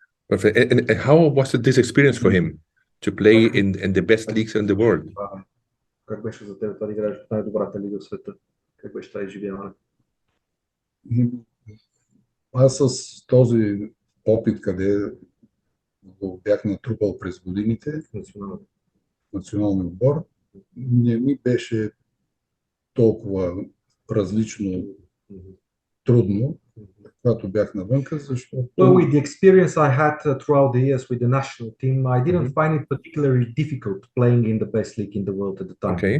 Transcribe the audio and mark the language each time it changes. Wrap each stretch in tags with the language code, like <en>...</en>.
<en>And how was this experience for him to play in the best leagues in the world?</en> <bg>Как беше за теб да играеш в най-добрата лига в света? Как беше това изживяване? Аз с този опит, къде го бях натрупал през годините, националния отбор, не ми беше толкова различно трудно, когато бях навънка, защото...</bg> <en>Well, with the experience I had throughout the years with the national team, I didn't find it particularly difficult playing in the best league in the world at the time.</en>